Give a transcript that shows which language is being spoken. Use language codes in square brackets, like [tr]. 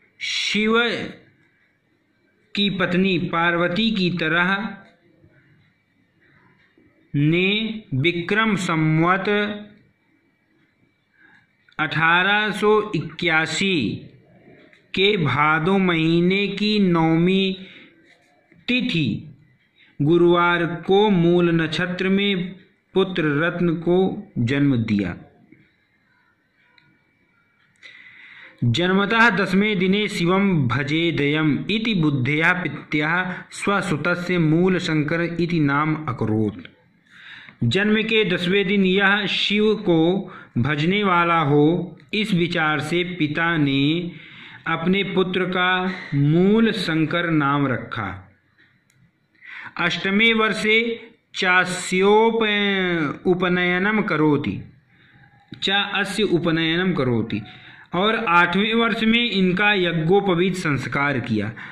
[hi] शिव की पत्नी पार्वती की तरह ने विक्रम संवत 1881 के भादो महीने की 9वीं तिथि गुरुवार को मूल नक्षत्र में पुत्र रत्न को जन्म दिया। [sa] जन्मतः 10वें दिने शिवं भजेदयम् इति बुद्धया पित्याः स्वसुतस्य मूलशंकर इति नाम अकरोत्। [hi] जन्म के 10वें दिन यह शिव को भजने वाला हो, इस विचार से पिता ने अपने पुत्र का मूल शंकर नाम रखा। [sa] अष्टमे वर्षे चास्य उपनयनम करोति [hi] और 8वें वर्ष में इनका यज्ञोपवीत संस्कार किया।